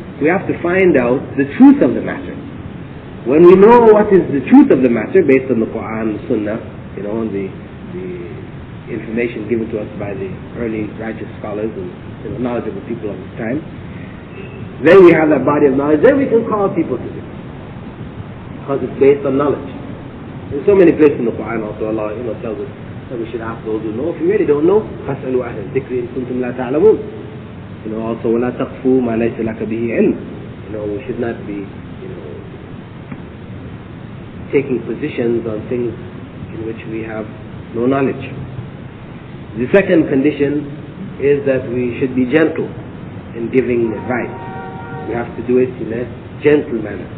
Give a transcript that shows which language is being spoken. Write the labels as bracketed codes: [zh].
[en] We have to find out the truth of the matter. When we know what is the truth of the matter, based on the Qur'an and Sunnah, the information given to us by the early righteous scholars and knowledgeable people of this time, then we have that body of knowledge, then we can call people to this, because it's based on knowledge. In so many places in the Qur'an also, Allah tells us that we should ask those who know. [ar] If you really don't know, فَاسْأَلُوا أَهْلَ الذِّكْرِ إِن كُنتُمْ لَا تَعْلَمُونَ. Also, وَلَا تَقْفُوا مَا لَيْسَ لَكَ بِهِ عِلْمٍ. [en] We should not be taking positions on things in which we have no knowledge. The second condition is that we should be gentle in giving advice. We have to do it in a gentle manner.